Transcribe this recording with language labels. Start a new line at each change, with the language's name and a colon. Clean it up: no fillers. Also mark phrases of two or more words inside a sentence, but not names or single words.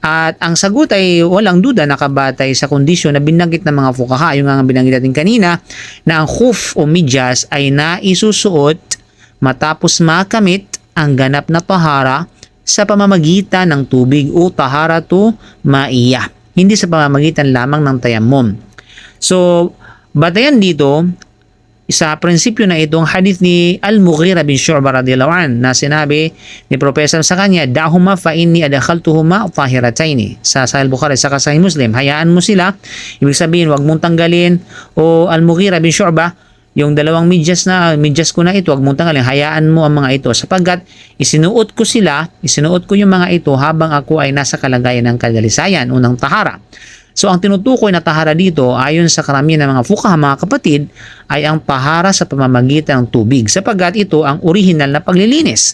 Filipino: At ang sagot ay walang duda nakabatay sa kondisyon na binanggit ng mga fuqaha, yung nga binanggit natin kanina, na ang khuf o medyas ay naisusuot matapos makamit ang ganap na tahara sa pamamagitan ng tubig o
Arabic: طهارة مائية,
Filipino: hindi sa pamamagitan lamang ng tayammum. So, batayan dito sa prinsipyo na itong hadith ni Al-Mughira bin Shu'bah
Arabic: رضي الله عن
Filipino: na sinabi ni Propeta sa kanya,
Arabic: دعهما فإني أدخلتهما طاهرتين,
Filipino: sa Sahih Bukhari sa Sahih Muslim, hayaan mo sila, ibig sabihin wag mong tanggalin, o Al-Mughira bin Shu'bah, yung dalawang medyas ko na ito, wag mong tanggalin, hayaan mo ang mga ito sapagkat isinuot ko yung mga ito habang ako ay nasa kalagayan ng kadalisayan, unang tahara. So ang tinutukoy na tahara dito ayon sa karamihan ng mga fuqaha, mga kapatid, ay ang tahara sa pamamagitan ng tubig sapagkat ito ang original na paglilinis.